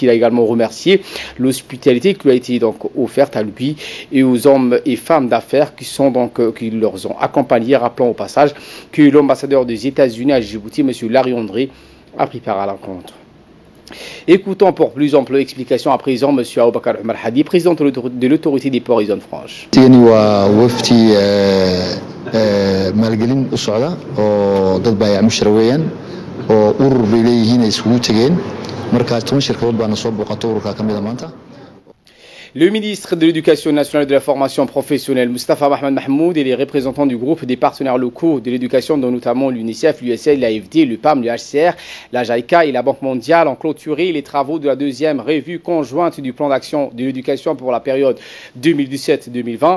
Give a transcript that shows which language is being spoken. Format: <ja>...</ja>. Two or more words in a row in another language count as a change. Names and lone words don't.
<fr>Il a également remercié l'hospitalité qui lui a été donc offerte à lui et aux hommes et femmes d'affaires qui leur ont accompagnés. Rappelons au passage que l'ambassadeur des États-Unis à Djibouti, M. Larry André, a pris part à la rencontre. Écoutons pour plus ample explication à présent M. Aboubakar Omar Hadi, président de l'autorité des ports et zones franches.</fr> <so>oo urur bay leeyihiin ay isugu tageen marka 10 shirkadood baana soo booqato ururka ka mid ah maanta.</so> <fr>Le ministre de l'Éducation nationale et de la formation professionnelle, Moustapha Mohamed Mahmoud, et les représentants du groupe des partenaires locaux de l'éducation, dont notamment l'UNICEF, l'USL, l'AFD, le PAM, le HCR, la JICA et la Banque mondiale, ont clôturé les travaux de la deuxième revue conjointe du plan d'action de l'éducation pour la période 2017-2020.</fr>